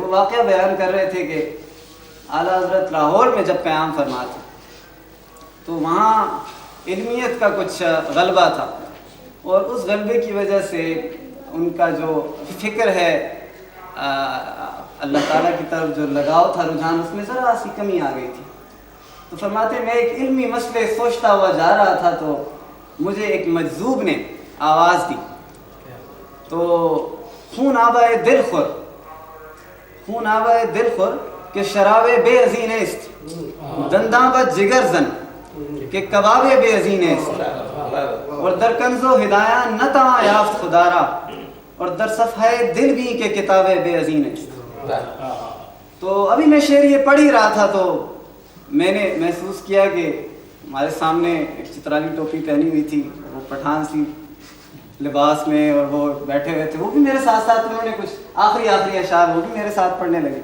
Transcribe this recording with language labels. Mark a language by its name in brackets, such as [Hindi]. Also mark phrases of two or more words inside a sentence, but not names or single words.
[Urdu] وہ واقعہ بیان کر رہے تھے کہ اعلیٰ حضرت لاہور میں جب قیام فرما تھے تو وہاں علمیت کا کچھ غلبہ تھا، اور اس غلبے کی وجہ سے ان کا جو فکر ہے، اللہ تعالیٰ کی طرف جو لگاؤ تھا، رجحان، اس میں ذرا سی کمی آ گئی تھی. تو فرماتے میں ایک علمی مسئلے سوچتا ہوا جا رہا تھا تو مجھے ایک مجذوب نے آواز دی. [Persian] تو خون آبائے دل خور کہ شراب بے ازین است، دنداں با جگر زن کہ کباب بے ازین است، اور در کنز و ہدایہ نہ تواں یافت خدارا، اور در صفحہ دل بھی کہ کتاب بے ازین است. [Urdu] تو ابھی میں شعر یہ پڑھ ہی رہا تھا تو میں نے محسوس کیا کہ ہمارے سامنے ایک چترالی ٹوپی پہنی ہوئی تھی، وہ پٹھان سی لباس میں، اور وہ بیٹھے ہوئے تھے. وہ بھی میرے ساتھ انہوں نے کچھ آخری اشعار وہ بھی میرے ساتھ پڑھنے لگے.